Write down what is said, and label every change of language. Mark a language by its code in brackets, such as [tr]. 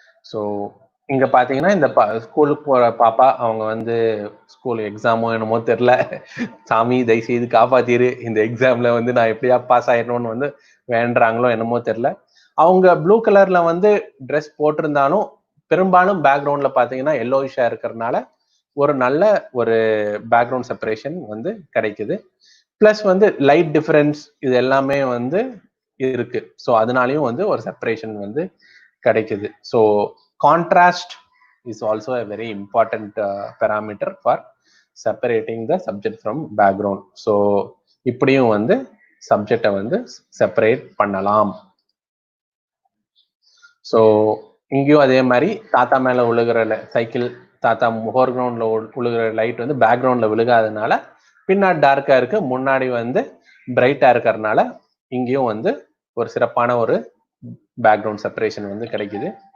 [ta] So இங்க பாத்தீங்கன்னா இந்த ஸ்கூலுக்கு போற பாப்பா, அவங்க வந்து ஸ்கூல் எக்ஸாமோ என்னமோ தெரியல, சாமி தயவு செய்து காப்பாத்திரு, இந்த எக்ஸாம்ல வந்து நான் எப்படியா பாஸ் ஆயிடணும்னு வந்து வேண்டுறாங்களோ என்னமோ தெரியல. அவங்க ப்ளூ கலர்ல வந்து ட்ரெஸ் போட்டிருந்தாலும் பெரும்பாலும் பேக்ரவுண்ட்ல பாத்தீங்கன்னா எல்லோயிஷா இருக்கிறதுனால ஒரு நல்ல ஒரு பேக்ரவுண்ட் செப்பரேஷன் வந்து கிடைக்குது. பிளஸ் வந்து லைட் டிஃபரன்ஸ் இது எல்லாமே வந்து இருக்கு. ஸோ அதனாலையும் வந்து ஒரு செப்பரேஷன் வந்து கிடைக்குது. [en] So contrast is also a very important parameter for separating the subject from background. [ta] So இப்படியும் வந்து சப்ஜெக்டை வந்து செப்பரேட் பண்ணலாம். ஸோ இங்கேயும் அதே மாதிரி தாத்தா மேல விழுகிற சைக்கிள் தாத்தா ஃபோர்கிரவுண்ட்ல விழுகிற லைட் வந்து பேக்ரவுண்ட்ல விழுகாதனால பின்னாடி டார்க்கா இருக்கு, முன்னாடி வந்து பிரைட்டா இருக்கிறதுனால இங்கேயும் வந்து ஒரு சிறப்பான ஒரு பேக்ரவுண்ட் செப்பரேஷன் வந்து கிடைக்குது.